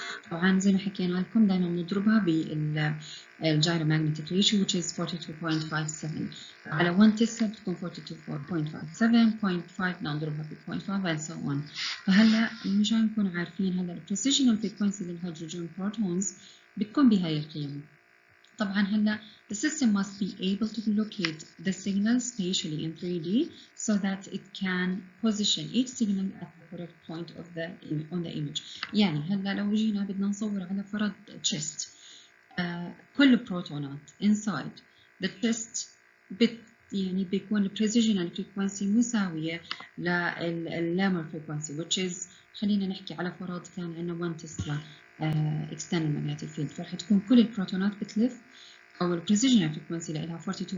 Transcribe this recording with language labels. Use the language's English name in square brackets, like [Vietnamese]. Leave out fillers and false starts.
[Arabic] طبعا زي ما حكينا لكم دائما بنضربها بالجايرومagnetic ratio [English] which is [Arabic] 42.57. على 1 تسلا بتكون 42.57. [English] 0.5 [Arabic] نضربها ب [English] 0.5 and so on. [Arabic] فهلا مشان نكون عارفين هلا البريسيشنال فريكونسي للهيدروجين بروتونز بتكون بهاي القيم. طبعا هلا [English] the system must be able to locate the signal spatially in 3D so that it can position each signal at the correct point of on the image. [Arabic] يعني هلا لو جينا بدنا نصور على فرض chest، كل بروتونات [English] inside the chest [Arabic] يعني بيكون البريسيجنال frequency مساوية لللامر frequency [English] which is [Arabic] خلينا نحكي على فرض كان عندنا 1 تسلا [English] external magnetic field، [Arabic] فرح تكون كل البروتونات بتلف أو البريسيجنال frequency لها 42.57.